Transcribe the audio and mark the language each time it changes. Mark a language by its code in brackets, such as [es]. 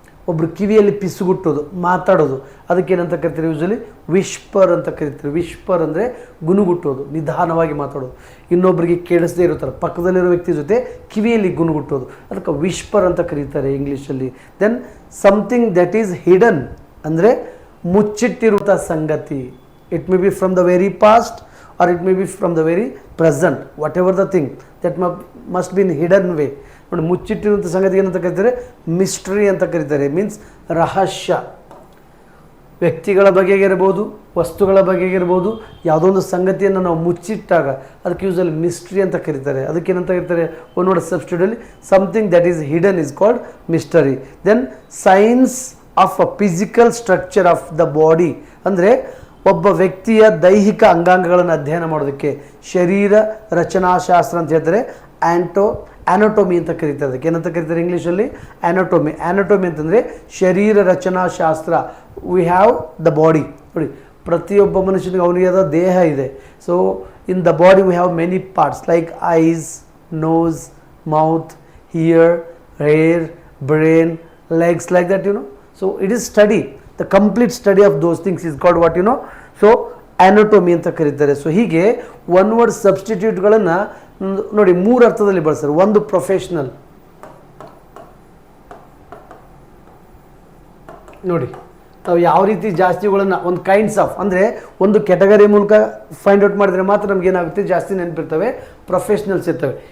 [kn] ಒಬ್ಬರು ಕಿವಿಯಲ್ಲಿ ಪಿಸುಗುಟ್ಟೋದು, ಮಾತಾಡೋದು, ಅದಕ್ಕೇನಂತ ಕರಿತೀರಿ ಯೂಶಲಿ ವಿಶ್ಪರ್ ಅಂತ ಕರಿತೀರಿ. ವಿಶ್ಪರ್ ಅಂದರೆ ಗುನುಗುಟ್ಟೋದು, ನಿಧಾನವಾಗಿ ಮಾತಾಡೋದು, ಇನ್ನೊಬ್ಬರಿಗೆ ಕೇಳಿಸದೇ ಇರುತ್ತಾರೆ, ಪಕ್ಕದಲ್ಲಿರೋ ವ್ಯಕ್ತಿ ಜೊತೆ ಕಿವಿಯಲ್ಲಿ ಗುನುಗುಟ್ಟೋದು, ಅದಕ್ಕೆ ವಿಶ್ಪರ್ ಅಂತ ಕರೀತಾರೆ ಇಂಗ್ಲೀಷಲ್ಲಿ. [en] then something that is hidden [kn] ಅಂದರೆ ಮುಚ್ಚಿಟ್ಟಿರುವಂಥ ಸಂಗತಿ. [en] It may be from the very past or it may be from the very present, whatever the thing that must be in hidden way. [kn] ನೋಡಿ, ಮುಚ್ಚಿಟ್ಟಿರುವಂಥ ಸಂಗತಿ ಏನಂತ ಕರೀತಾರೆ? ಮಿಸ್ಟ್ರಿ ಅಂತ ಕರೀತಾರೆ. ಮೀನ್ಸ್ ರಹಸ್ಯ. ವ್ಯಕ್ತಿಗಳ ಬಗೆಗಿರ್ಬೋದು, ವಸ್ತುಗಳ ಬಗೆಗಿರ್ಬೋದು, ಯಾವುದೋ ಒಂದು ಸಂಗತಿಯನ್ನು ನಾವು ಮುಚ್ಚಿಟ್ಟಾಗ ಅದಕ್ಕೆ ಯೂಸಲ್ಲಿ ಮಿಸ್ಟ್ರಿ ಅಂತ ಕರೀತಾರೆ. ಅದಕ್ಕೇನಂತ ಕರೀತಾರೆ? [en] One word ಸಬ್ಸ್ಟಿಟ್ಯೂಟಲ್ಲಿ something that is hidden is called mystery. Then science of a physical structure of the body [kn] ಅಂದರೆ ಒಬ್ಬ ವ್ಯಕ್ತಿಯ ದೈಹಿಕ ಅಂಗಾಂಗಗಳನ್ನು ಅಧ್ಯಯನ ಮಾಡೋದಕ್ಕೆ ಶರೀರ ರಚನಾಶಾಸ್ತ್ರ ಅಂತ ಹೇಳ್ತಾರೆ. ಆ್ಯನಟೋಮಿ ಅಂತ ಕರೀತಾರೆ. ಅದಕ್ಕೆ ಏನಂತ ಕರೀತಾರೆ ಇಂಗ್ಲೀಷಲ್ಲಿ? ಆ್ಯನಟೋಮಿ. ಆ್ಯನಟೋಮಿ ಅಂತಂದರೆ ಶರೀರ ರಚನಾಶಾಸ್ತ್ರ. [en] We have the body. [kn] ನೋಡಿ, ಪ್ರತಿಯೊಬ್ಬ ಮನುಷ್ಯನಿಗೆ ಅವನಿಗೆ ಆದ ದೇಹ ಇದೆ. [en] So in the body we have many parts like eyes, nose, mouth, ear, hair, brain, legs, like that, you know. So it is study, the complete study of those things is called what, you know. [kn] So anatomy ಅಂತ ಕರೀತಾರೆ. So ಹೀಗೆ one word ಸಬ್ಸ್ಟಿಟ್ಯೂಟ್ಗಳನ್ನು ನೋಡಿ ಮೂರು ಅರ್ಥದಲ್ಲಿ ಬಳಸ್ತಾರೆ. ಒಂದು professional, ನೋಡಿ ನಾವು ಯಾವ ರೀತಿ ಜಾಸ್ತಿಗಳನ್ನು ಒಂದು ಕೈಂಡ್ಸ್ ಆಫ್ ಅಂದರೆ ಒಂದು ಕೆಟಗರಿ ಮೂಲಕ ಫೈಂಡ್ ಔಟ್ ಮಾಡಿದರೆ ಮಾತ್ರ ನಮಗೇನಾಗುತ್ತೆ, ಜಾಸ್ತಿ ನೆನಪಿರ್ತವೆ, ಪ್ರೊಫೆಷ್ನಲ್ಸ್ ಇರ್ತವೆ.